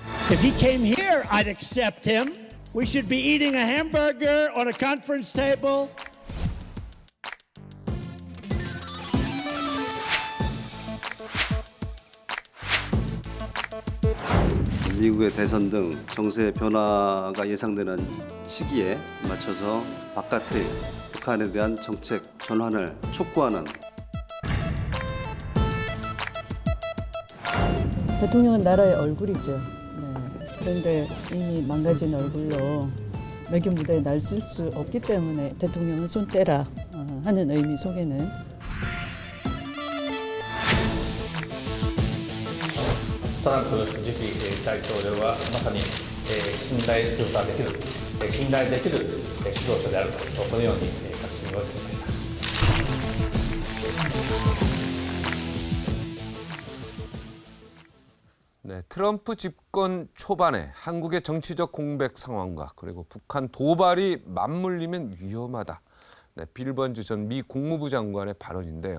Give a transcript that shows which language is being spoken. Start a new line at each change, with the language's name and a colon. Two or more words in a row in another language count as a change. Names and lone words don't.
English: If he came here, I'd accept him. We should be eating a hamburger on a conference table.
Korean: 미국의 대선 등 정세 변화가 예상되는 시기에 맞춰서 바깥의 북한에 대한 정책 전환을 촉구하는 대통령은 나라의 얼굴이죠. 그런데 이미 망가진 얼굴로 외교 무대에 나설 수 없기 때문에 대통령은 손 떼라 하는 의미 속에는
Japanese: トランプ次期大統領はまさに信頼することができる、信頼できる指導者であると、このように確信をいたしました。
Korean: 네, 트럼프 집권 초반에 한국의 정치적 공백 상황과 그리고 북한 도발이 맞물리면 위험하다. 네, 빌 번즈 전 미 국무부 장관의 발언인데요.